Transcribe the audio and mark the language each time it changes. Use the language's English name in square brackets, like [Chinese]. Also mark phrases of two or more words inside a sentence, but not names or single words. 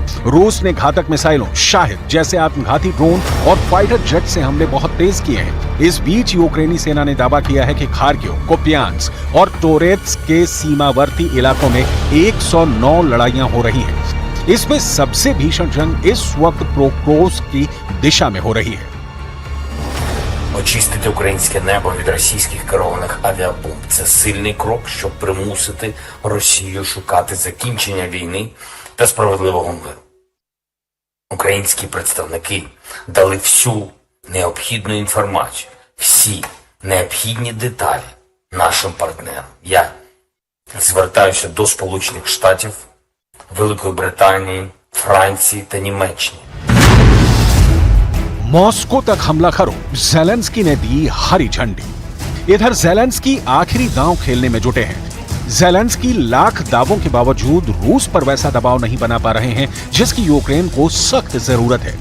[Hindi] रूस ने घातक मिसाइलों, शाहिद जैसे आत्मघाती ड्रोन और [English] fighter jet [Hindi] से हमले बहुत तेज किए हैं। इस बीच यूक्रेनी सेना ने दावा किया है कि खार्किव, कुपियांस्क और टोरेत्स्क के सीमावर्ती इलाकों में 109 लड़ाइयां हो रही हैं। इसमें सबसे भीषण जंग इस वक्त प्रोक्रोस की दिशा में हो रही है। [Ukrainian] Очистити українське небо від російських керованих авіабомб – це сильний крок, щоб примусити Росію шукати закінчення війни та справедливого миру. Українські представники дали всю необхідну інформацію, всі необхідні деталі нашим партнерам. Я звертаюся до Сполучених Штатів, Великої Британії, Франції та Німеччини. [Hindi] मॉस्को तक हमला करो, ज़ेलेंस्की ने दी हरी झंडी। इधर ज़ेलेंस्की आखिरी दांव खेलने में जुटे हैं। ज़ेलेंस्की लाख दावों के बावजूद रूस पर वैसा दबाव नहीं बना पा रहे हैं जिसकी यूक्रेन को सख्त जरूरत है।